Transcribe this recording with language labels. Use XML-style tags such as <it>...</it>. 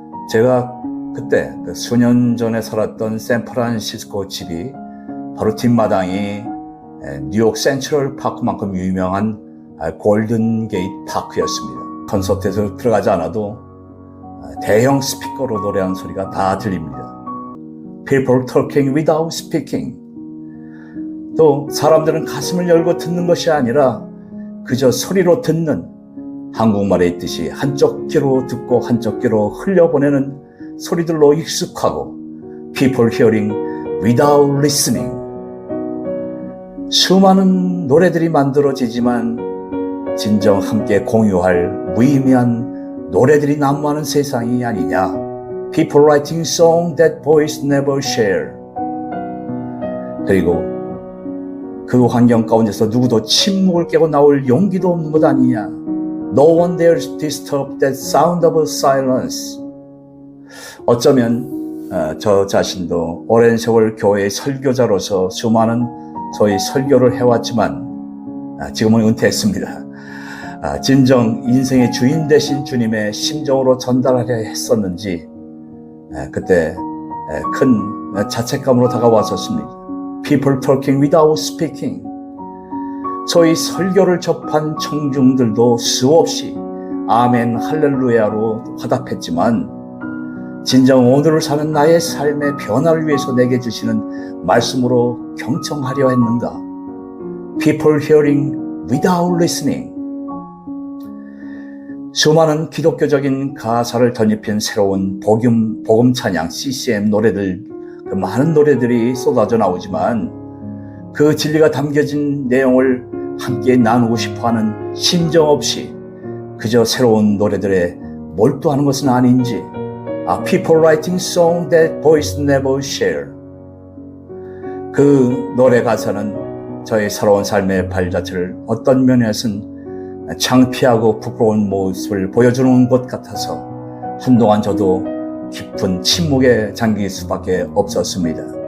<ko>제가 그때 수년 전에 살았던 샌프란시스코 집이 바로 뒷마당이 뉴욕 센트럴 파크만큼 유명한 골든 게이트 파크였습니다. 콘서트에서 들어가지 않아도 대형 스피커로 노래하는 소리가 다 들립니다.</ko> <en>People talking without speaking.</en> <ko>또 사람들은 가슴을 열고 듣는 것이 아니라 그저 소리로 듣는, 한국말에 있듯이 한쪽 귀로 듣고 한쪽 귀로 흘려보내는 소리들로 익숙하고</ko> <en>People hearing without listening.</en> <ko>수많은 노래들이 만들어지지만 진정 함께 공유할 무의미한 노래들이 난무하는 세상이 아니냐.</ko> <en>People writing songs that boys never share.</en> <ko>그리고 그 환경 가운데서 누구도 침묵을 깨고 나올 용기도 없는 것 아니냐.</ko> <en>No one dares disturb that sound of silence.</en> <ko>어쩌면 저 자신도 오랜 세월 교회의 설교자로서 수많은 소위 설교를 해왔지만 지금은 은퇴했습니다. 진정 인생의 주인 되신 주님의 심정으로 전달하려 했었는지 그때 큰 자책감으로 다가왔었습니다.</ko> <en>People talking without speaking.</en> <ko>소위 설교를 접한 청중들도 수없이 아멘 할렐루야로 화답했지만 진정 오늘을 사는 나의 삶의 변화를 위해서 내게 주시는 말씀으로 경청하려 했는가?</ko> <en>People hearing without listening.</en> <ko>수많은 기독교적인 가사를 덧입힌 새로운 복음 찬양 CCM 노래들, 그 많은 노래들이 쏟아져 나오지만 그 진리가 담겨진 내용을 함께 나누고 싶어하는 심정 없이 그저 새로운 노래들에 몰두하는 것은 아닌지.</ko> <en>People writing songs that boys never share.</en> <ko>그 노래 가사는 저의 새로운 삶의 발자취를 어떤 면에서는 창피하고 부끄러운 모습을 보여주는 것 같아서 한동안 저도 깊은 침묵에 잠길 수밖에 없었습니다.</ko>